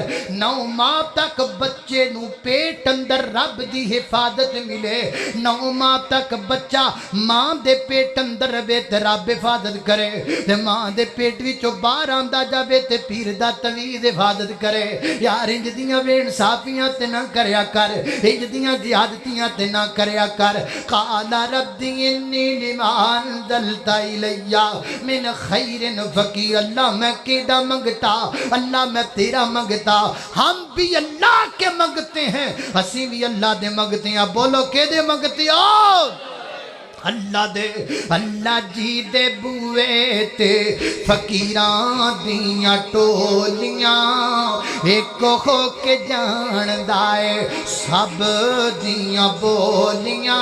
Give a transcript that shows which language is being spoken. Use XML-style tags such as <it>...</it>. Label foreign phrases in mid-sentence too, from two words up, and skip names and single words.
<pa>9 ماہ تک بچے نوں پیٹ اندر رب دی حفاظت ملے، 9 ماہ تک بچہ ماں دے پیٹ اندر رہے تے رب حفاظت کرے، تے ماں دے پیٹ وچوں باہر آندا جاوے تے پیر دا تعویذ حفاظت کرے. یار انج دیاں بے انصافیاں تے نہ کریا کر، انج دیاں زیادتیاں تے نہ کریا کر.</pa> <ar>قال رب إني لما أنزلت إلي من خير فقير.</ar> <pa>اللہ میں کیہدا منگتا، اللہ میں تیرا منگتا.</pa> <ur>ہم بھی اللہ کے منگتے ہیں,</ur> <pa>اسی وی اللہ دے منگتے ہیں. بولو کیہدے منگتے ہو؟ اللہ دے. اللہ جی دے بوہے تے فقیراں دیاں ٹولیاں، اک ہو کے جاندا ہے سب دیاں بولیاں.</pa>